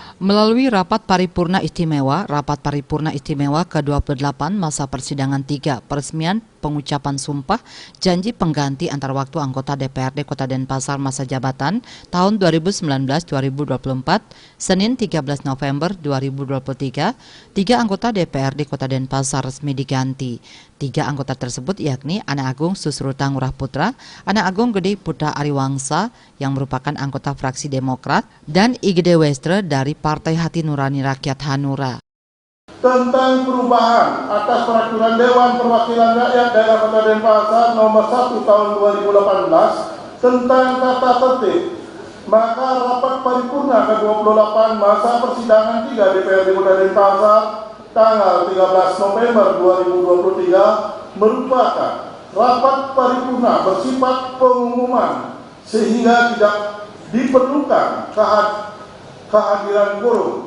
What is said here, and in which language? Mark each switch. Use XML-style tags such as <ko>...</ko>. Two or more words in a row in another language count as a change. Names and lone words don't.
<id>Melalui rapat paripurna istimewa ke-28 masa persidangan 3 peresmian pengucapan sumpah janji pengganti antar waktu anggota DPRD Kota Denpasar masa jabatan tahun 2019-2024, Senin 13 November 2023, 3 anggota DPRD Kota Denpasar resmi diganti. 3 anggota tersebut yakni Ana Agung Susruta Ngurah Putra, Ana Agung Gede Putra Ariwangsa yang merupakan anggota fraksi Demokrat, dan Igede Westre dari Partai Hati Nurani Rakyat Hanura. Tentang perubahan atas peraturan Dewan Perwakilan Rakyat Daerah Kota Denpasar nomor 1 tahun 2018 tentang tata tertib, maka rapat paripurna ke-28 masa persidangan 3 DPRD Kota Denpasar tanggal 13 November 2023 merupakan rapat paripurna bersifat pengumuman sehingga tidak diperlukan kehadiran quorum.</id>